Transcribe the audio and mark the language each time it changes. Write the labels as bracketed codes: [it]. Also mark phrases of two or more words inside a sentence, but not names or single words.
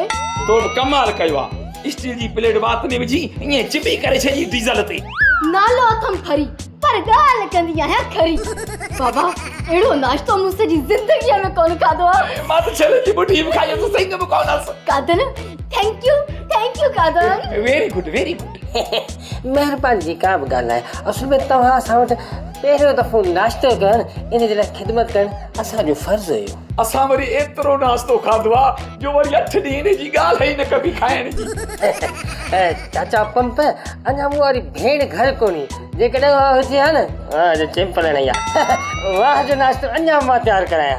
[sd] तो कमाल कयो आहे स्टील जी प्लेट वात में विझी ईअं चिपी करे छॾी डीज़ल ते नालो अथम खरी पर ॻाल्हि कंदी आहियां खरी बाबा अहिड़ो नाश्तो मूं सॼी ज़िंदगीअ में कोन खाधो आहे मां त छेले जी बुढ़ी बि खाई त सही न कोन्हसि कादन [en] thank you [sd] कादन [en] very good [sd] महिरबानी जी का बि ॻाल्हि आहे असुल में तव्हां असां वटि पहिरियों दफ़ो नाश्तो कनि इन जे लाइ ख़िदमत कनि असांजो फर्ज़ु हुयो असां वरी एतिरो नाश्तो खाधो आहे जो वरी 8 ॾींहं हिन जी ॻाल्हि ई न कबी खाइण जी चाचा पंप अञा मूं वारी भेण घर कोन्हे जेकॾहिं उहा हुजे हा न चैम्पल न वाह जो नाश्तो अञा मां तयारु करायां